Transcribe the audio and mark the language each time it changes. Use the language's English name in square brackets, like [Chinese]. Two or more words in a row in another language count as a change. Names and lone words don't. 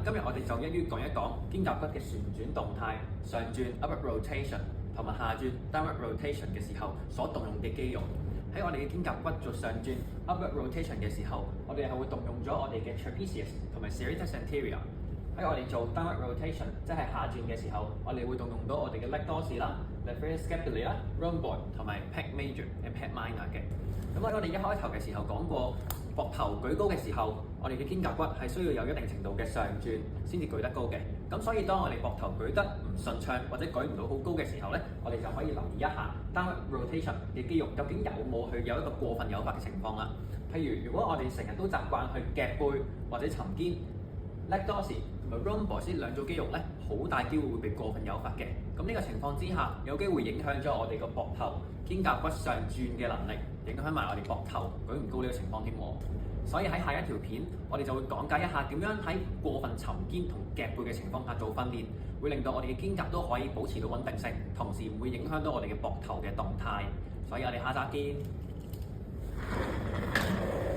[Cantonese] 今日我哋就一於講一講肩胛骨嘅旋轉動態，上轉 [English] upward rotation [Cantonese] 同埋下轉 [English] downward rotation [Cantonese] 嘅時候所動用嘅肌肉。喺我哋嘅肩胛骨做上轉 [English] upward rotation [Cantonese] 嘅時候，我哋係會動用咗我哋嘅 trapezius 同埋 [English] serratus anterior。 [Cantonese] 喺我哋做 [English] downward rotation， [Cantonese] 即係下轉嘅時候，我哋會動用到我哋嘅 [English] leg dorsal [Cantonese] 啦、 [English] levator scapulae [Cantonese] 啦、rhomboid 同埋 [English] pec major and pec minor [Cantonese] 嘅。咁喺我哋一開頭嘅時候講過，膊頭舉高嘅時候，我哋嘅肩胛骨係需要有一定程度嘅上轉先至舉得高嘅。咁所以當我哋膊頭舉得唔順暢或者舉唔到好高嘅時候咧，我哋就可以留意一下 [English] downward rotation [Cantonese] 嘅肌肉究竟有冇去有一個過分誘發嘅情況啦。譬如我哋成日都習慣去夾背或者沉肩 [English] leg dorsal [Cantonese] 同埋 rhomboid 呢兩組肌肉咧，好大機會會被過分誘發嘅。咁呢個情況之下，有機會影響咗我哋個膊頭肩胛骨上轉嘅能力，影響埋我哋膊頭舉唔高呢個情況添喎。所以喺下一條片，我哋就會講解一下點樣喺過分沉肩同夾背嘅情況下做訓練，會令到我哋嘅肩胛都可以保持到穩定性，同時唔會影響到我哋嘅膊頭嘅動態。所以我哋下集見。